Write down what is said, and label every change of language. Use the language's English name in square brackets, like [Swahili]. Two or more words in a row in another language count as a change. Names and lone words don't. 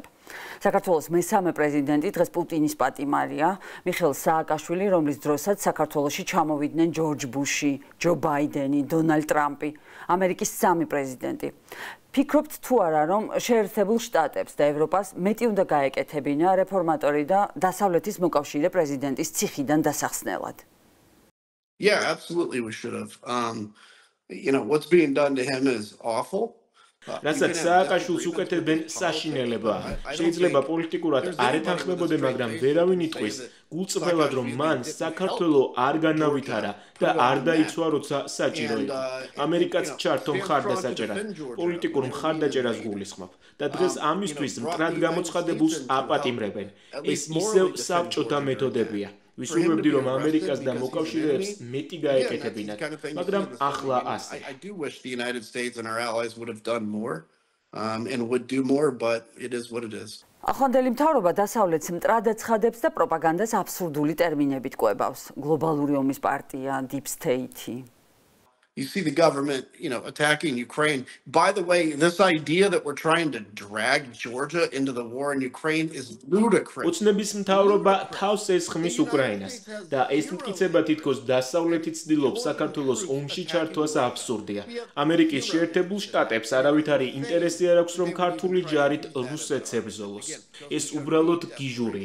[Georgian] საქართველოს მესამე პრეზიდენტი დღეს პუტინის პატიმარია, მიხეილ სააკაშვილი, რომლის დროსაც საქართველოში ჩამოვიდნენ ჯორჯ ბუში, ჯო ბაიდენი, დონალდ ტრამპი, ამერიკის 3 პრეზიდენტი. ფიქრობთ თუ არა, რომ შეერთებულ შტატებს და ევროპას მეტი უნდა გაეკეთებინა რეფორმატორი და დასავლეთის მოკავშირე პრეზიდენტის ციხიდან დასახსნელად? [English] Yeah, absolutely we should have. What's being done to him is awful. [Georgian] რასაც სააკაშვილს უკეთებენ საშინელებაა. შეიძლება პოლიტიკურად არ ეთანხმებოდნენ, მაგრამ ვერავინ იტყვის გულწრფელად, რომ მან საქართველო არ განავითარა და არ დაიცვა, როცა საჭირო იყო. ამერიკაც ჩართო მხარდასაჭერად, პოლიტიკურ მხარდაჭერას გულისხმობ და დღეს ამისთვის მტრად გამოცხადებულს აპატიმრებენ. ეს ისევ საბჭოთა მეთოდებია. ვისურვებდი, რომ ამერიკას და მოკავშირეებს მეტი გაეკეთებინათ, მაგრამ ახლა ასე. [English] I do wish the United States and our allies would have done more and would do more, but it is what it is. [Georgian] ახლანდელი მთავრობა დასავლეთს მტრად აცხადებს და პროპაგანდას აბსურდული ტერმინებით კვებავს. გლობალური ომის პარტია, [English] deep state. You see the government, attacking Ukraine. By the way, this idea that we're trying to drag Georgia into the war in Ukraine is ludicrous. [Georgian] ოცნების მთავრობა თავს ესხმის უკრაინას და ეს მტკიცება თითქოს დასავლეთი ცდილობს საქართველოს ომში ჩართვას აბსურდია. ამერიკის შეერთებულ შტატებს არავითარი ინტერესი არ აქვს, რომ ქართული ჯარით რუსეთს ებრძოლოს. ეს უბრალოდ გიჟურია.